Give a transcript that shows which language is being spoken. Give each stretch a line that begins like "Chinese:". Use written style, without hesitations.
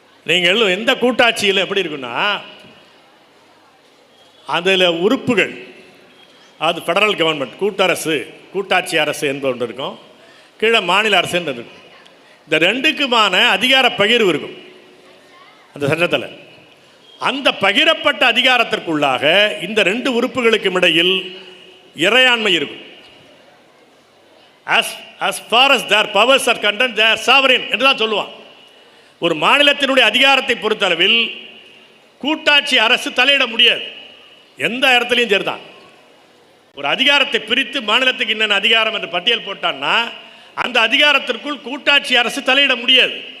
Tamil: நீங்கள் எந்த கூட்டாட்சியில் எப்படி இருக்குன்னா, அதில் உறுப்புகள், அது ஃபெடரல் கவர்மெண்ட், கூட்டரசு, கூட்டாட்சி அரசு என்பது ஒன்று இருக்கும், கீழே மாநில அரசு என்று இருக்கும். இந்த ரெண்டுக்குமான அதிகார பகிர்வு இருக்கும் அந்த சட்டத்தில். அந்த பகிரப்பட்ட அதிகாரத்திற்குள்ளாக இந்த ரெண்டு உறுப்புகளுக்கும் இடையில் இறையாண்மை இருக்கும்.
English: as far as their powers are concerned, they are sovereign
Tamil: என்று தான் சொல்லுவான். ஒரு மாநிலத்தினுடைய அதிகாரத்தை பொறுத்தளவில் கூட்டாட்சி அரசு தலையிட முடியாது. எந்த இடத்துலையும் சரிதான். ஒரு அதிகாரத்தை பிரித்து மாநிலத்துக்கு என்னென்ன அதிகாரம் என்று பட்டியல் போட்டான்னா அந்த அதிகாரத்திற்குள் கூட்டாட்சி அரசு தலையிட முடியாது.